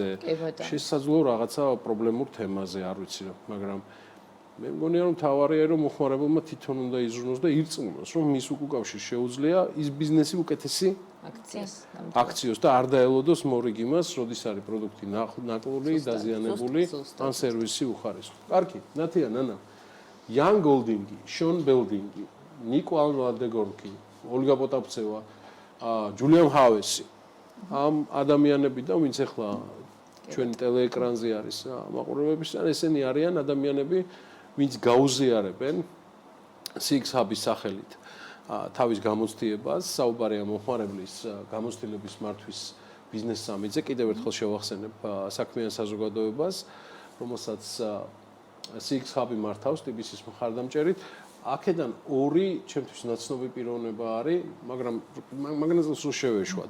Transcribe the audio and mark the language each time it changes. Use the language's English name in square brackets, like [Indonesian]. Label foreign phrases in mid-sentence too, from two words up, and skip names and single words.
[Georgian] შესაძლოა რაღაცა პრობლემურ თემაზე, არ ვიცი რა, მაგრამ მე მგონია რომ თავარია რომ მომხმარებელმა თვითონ უნდა იზრუნოს და ირწმუნოს, რომ მის უკავშირ შეუძლია ის ბიზნესი უკეთესი აქციოს და არ დაელოდოს მორიგ იმას, როდის არის პროდუქტი ნაკლული, დაზიანებული, ან სერვისი უხარისხო. კარგი, ნათია, ნანა. Jan Goldingi, Sean Beldingi, Nico Alvadegorki, Olga Potaptseva, Julian Havesi. ამ ადამიანებიდან ვინც ახლა ჩვენ ტელეეკრანზე არის მაყურებლებისგან ესენი არიან ადამიანები ვინც გაუზიარებენ CX Hub-ის სახელით თავის გამოცდილებას საუბარია მომხმარებლის გამოცდილების მართვის ბიზნეს სამიტზე კიდევ ერთხელ შევახსენებ საქმიან საზოგადოებას რომელსაც CX Hub-ი მართავს TBC-ის მხარდამჭერით აქედან ორი ჩემთვის ნაცნობი პიროვნება არის, მაგრამ მაგნაზელს სულ შევეშვათ.